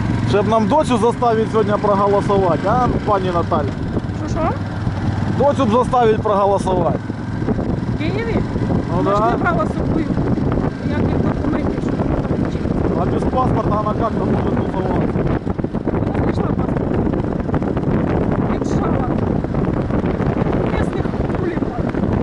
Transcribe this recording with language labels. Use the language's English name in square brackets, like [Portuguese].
[Ukrainian] Щоб нам доцю заставити сьогодні проголосувати, а, пані Наталя? Що? Доцю б заставити проголосувати. В Києві? Ну Вона ж не да. брала з собою ніяких документів, щоб вона там вчилася. [Russian] А без паспорта она как-то может тусоваться. [Ukrainian] Вона знайшла паспорт. Віджала місних хуліганів.